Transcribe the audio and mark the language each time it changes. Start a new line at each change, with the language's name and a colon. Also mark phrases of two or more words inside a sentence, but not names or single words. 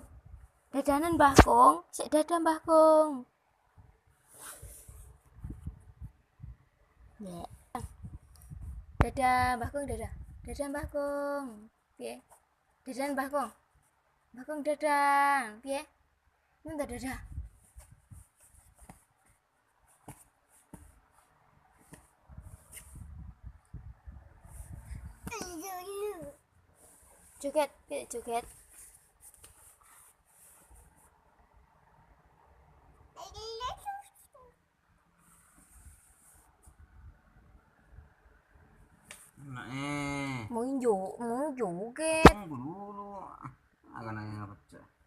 Javanese: Dadanan Mbah Kong, sik dadah Mbah Kong. Ya. Dadah Mbah Kong, dadah. Dadah Mbah Kong. Piye? Dadah Mbah Kong. Mbah Kong dadah. Piye?
Indonesian: Minta dadah.
Javanese: Joget, piye joget?
Indonesian: Nah, Mau joget. tunggu dulu. Agak nanya pecah.